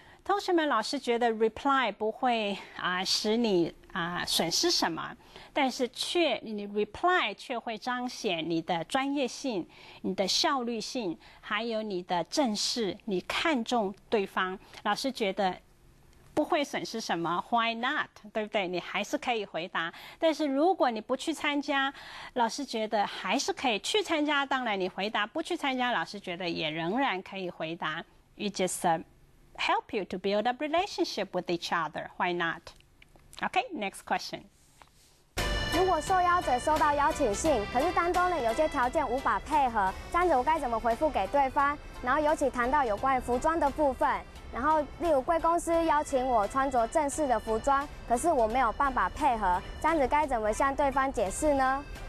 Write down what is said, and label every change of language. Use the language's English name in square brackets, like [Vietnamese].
[Chinese] 同学们，老师觉得 reply 不会使你损失什么，但是你 reply 却会彰显你的专业性、你的效率性，还有你的正式，你看重对方。老师觉得不会损失什么 ， [English] Why not？ [Chinese] 对不对？你还是可以回答。但是如果你不去参加，老师觉得还是可以去参加。当然你回答，不去参加，老师觉得也仍然可以回答。 [English] It just help you to build a relationship with each other. Why not? Okay, next question. [Chinese] 如果受邀者收到邀请信，可是当中呢有些条件无法配合，这样子我该怎么回复给对方？然后尤其谈到有关于服装的部分，然后例如贵公司邀请我穿着正式的服装，可是我没有办法配合，这样子该怎么向对方解释呢？